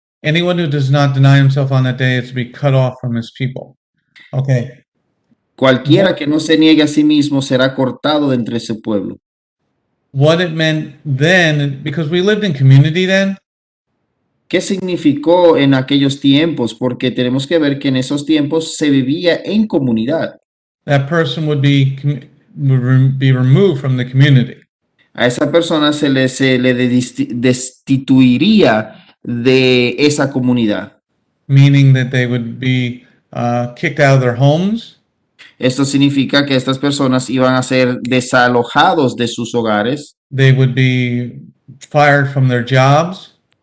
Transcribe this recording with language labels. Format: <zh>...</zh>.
<en>anyone who does not deny himself on that day is to be cut off from his people. Okay,</en> <es>cualquiera que no se niegue a sí mismo será cortado de entre su pueblo.</es> <en>what it meant then, because we lived in community then,</en> <es>¿Qué significó en aquellos tiempos? Porque tenemos que ver que en esos tiempos se vivía en comunidad.</es> <en>that person would be removed from the community.</en> <es>A esa persona se le destituiría de esa comunidad.</es> <en>Meaning that they would be kicked out of their homes,</en> <es>Esto significa que estas personas iban a ser desalojados de sus hogares.</es> <en>they would be fired from their jobs,</en>